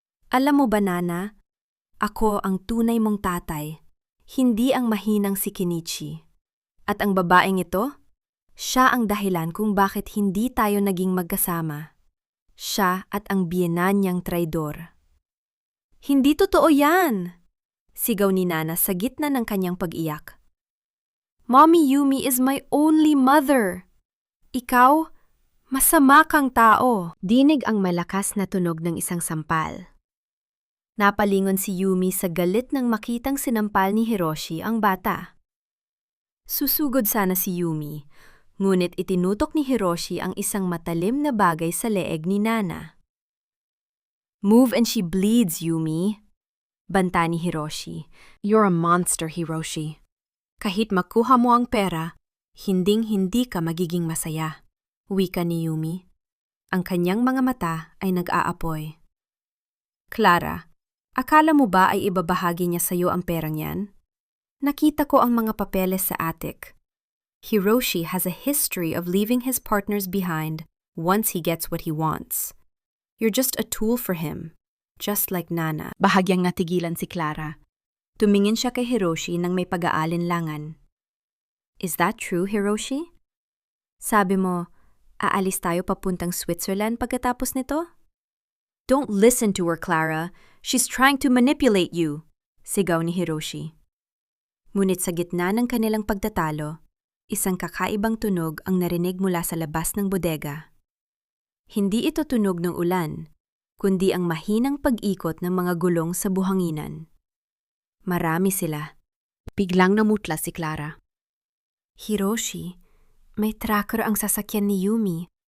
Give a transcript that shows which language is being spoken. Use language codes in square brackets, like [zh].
[tl] "Alam mo ba, Nana, ako ang tunay mong tatay, hindi ang mahinang si Kenichi. At ang babaeng ito, siya ang dahilan kung bakit hindi tayo naging magkasama. Siya at ang biyenan niyang traidor." "Hindi totoo yan!" sigaw ni Nana sa gitna ng kanyang pag-iyak. [en] "Mommy Yumi is my only mother. [tl] Ikaw, masama kang tao." Dinig ang malakas na tunog ng isang sampal. Napalingon si Yumi sa galit nang makitang sinampal ni Hiroshi ang bata. Susugod sana si Yumi, ngunit itinutok ni Hiroshi ang isang matalim na bagay sa leeg ni Nana. [en] "Move and she bleeds, Yumi," [tl] banta ni [en] Hiroshi. You're a monster, [tl] Hiroshi. Kahit makuha mo ang pera, hinding-hindi ka magiging masaya. Wika ni Yumi. Ang kanyang mga mata ay nag-aapoy. "Clara, akala mo ba ay ibabahagi niya sa iyo ang perang yan? Nakita ko ang mga papeles sa attic. [en] Hiroshi has a history of leaving his partners behind once he gets what he wants. You're just a tool for him, just like Nana." [tl] Bahagyang natigilan si Clara. Tumingin siya kay Hiroshi nang may pag-aalinlangan. [en] "Is that true, [tl] Hiroshi? Sabi mo, aalis tayo papuntang Switzerland pagkatapos nito?" [en] "Don't listen to her, Clara. She's trying to manipulate you," [tl] sigaw ni [en] Hiroshi. [tl] Ngunit sa gitna ng kanilang pagtatalo, isang kakaibang tunog ang narinig mula sa labas ng bodega. Hindi ito tunog ng ulan, kundi ang mahinang pag-ikot ng mga gulong sa buhanginan. Marami sila. Biglang namutla si Clara. Hiroshi, may tracker ang sasakyan ni Yumi.